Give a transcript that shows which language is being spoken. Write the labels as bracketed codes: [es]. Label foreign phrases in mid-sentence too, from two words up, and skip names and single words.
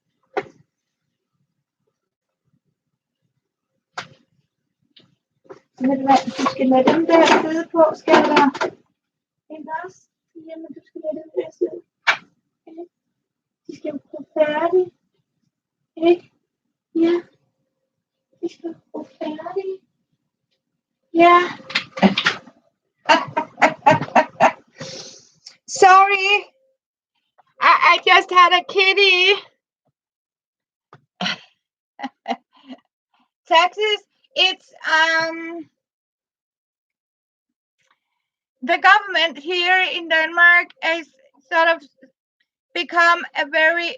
[da] Ved du hvad, du skal lade dem der sidde på, skal der? Ikke også? Jamen, du skal lade dem der sidde. De skal jo blive færdige. Ikke? Ja. De skal jo blive færdige. Ja. [en] Sorry. I just had a kitty. Taxes, it's the government here in Denmark has sort of become a very